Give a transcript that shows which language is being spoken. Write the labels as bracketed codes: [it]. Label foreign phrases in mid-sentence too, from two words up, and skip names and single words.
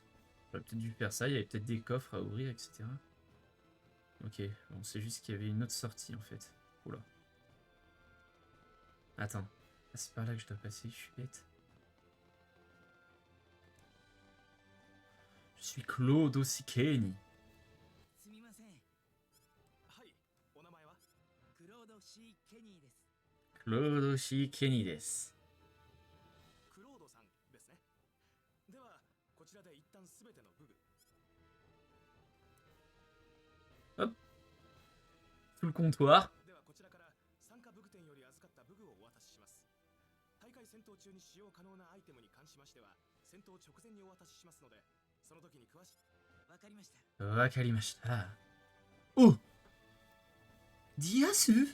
[fr] J'aurais peut-être dû faire ça, il y avait peut-être des coffres à ouvrir, etc. Ok, bon, c'est juste qu'il y avait une autre sortie en fait. Oula. Attends. Ah, c'est par là que je dois passer, je suis bête. Je suis Claude Osikeni. [ja] すみません。はい、お名前はクロード C ケニーです。 Claude Osikeni です。クロードさんですね。では、こちらで一旦すべての武具。 [fr] Sous le comptoir. [ja] ではこちらから参加武具店より預かった武具をお渡しします。大会戦闘中に使用可能なアイテムに関しましては、戦闘直前にお渡ししますので、その時に詳しく。わかりました。 Wakarimashita. Oh Diasu